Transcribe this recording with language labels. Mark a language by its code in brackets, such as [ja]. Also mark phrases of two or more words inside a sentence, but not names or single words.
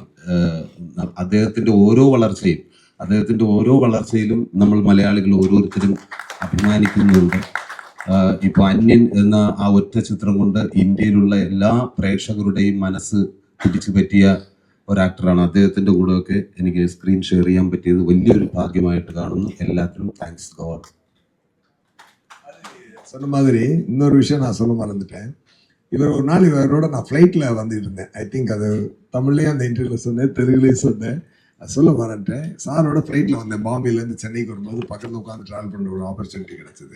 [ml] അദ്ദേഹത്തിന്റെ ഓരോ വളർച്ചയിലും നമ്മൾ മലയാളികൾ ഓരോരുത്തരും അഭിമാനിക്കുന്നുണ്ട്. ഇപ്പൊ അന്യൻ എന്ന ആ ഒറ്റ ചിത്രം കൊണ്ട് ഇന്ത്യയിലുള്ള എല്ലാ പ്രേക്ഷകരുടെയും മനസ്സ് പിടിച്ചു പറ്റിയ ഒരാക്ടറാണ്. അദ്ദേഹത്തിന്റെ കൂടെയൊക്കെ എനിക്ക് [en] screen share [ml] ചെയ്യാൻ പറ്റിയത് വലിയൊരു ഭാഗ്യമായിട്ട് കാണുന്നു. എല്ലാത്തിനും [en] thanks God. [ta] சொன்ன மாதிரி இன்னொரு விஷயம் நான் சொல்ல மறந்துட்டேன். இவர் ஒரு நாள் இவரோட நான் ஃப்ளைட்டில் வந்துட்டு இருந்தேன். [en] I think [ta] அது தமிழ்லேயும் அந்த இன்டர்வியூவில் சொன்னேன், தெலுங்குலேயும் சொன்னேன். அது சொல்ல மறந்துட்டேன். சாரோட ஃப்ளைட்டில் வந்தேன். பாம்பேலேருந்து சென்னைக்கு வரும்போது பக்கத்தில் உட்காந்து ட்ராவல் பண்ணுற ஒரு ஆப்பர்ச்சுனிட்டி கிடச்சிது.